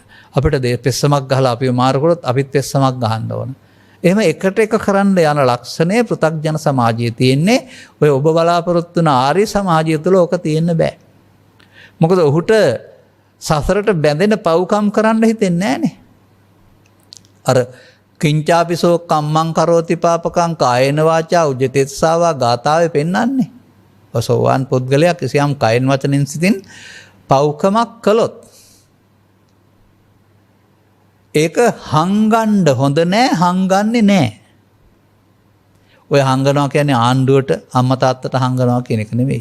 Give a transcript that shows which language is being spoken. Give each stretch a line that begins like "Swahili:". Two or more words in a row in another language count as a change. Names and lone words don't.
Sinhala: අපිට පෙස්සමක් ගහලා අපිව මාරු කරොත් අපිත් පෙස්සමක් ගහන්න ඕන. එහෙම එකට එක කරන්න යන ලක්ෂණය පෘථග්ජන සමාජයේ තියෙන්නේ. ඔය ඔබ බලාපොරොත්තු වන ආර්ය සමාජය තුළ ඕක තියෙන්න බෑ. මොකද ඔහුට සසරට බැඳෙන පව්කම් කරන්න හිතෙන්නේ නැහනේ.
Pali: අර කිංචාපිසෝ කම්මං කරෝති පාපකං කායේන වාචා උජ්ජතේසාවා
Sinhala: ගාථාවේ පෙන්වන්නේ. සෝවාන් පුද්ගලයා කිසියම් කයෙන් වචනෙන් සිතින් පව්කමක් කළොත් ඒක හංගන්න හොඳ නෑ, හංගන්නේ නෑ. ඔය හංගනවා කියන්නේ ආණ්ඩුවට අම්මා තාත්තට හංගනවා කියන එක නෙවෙයි.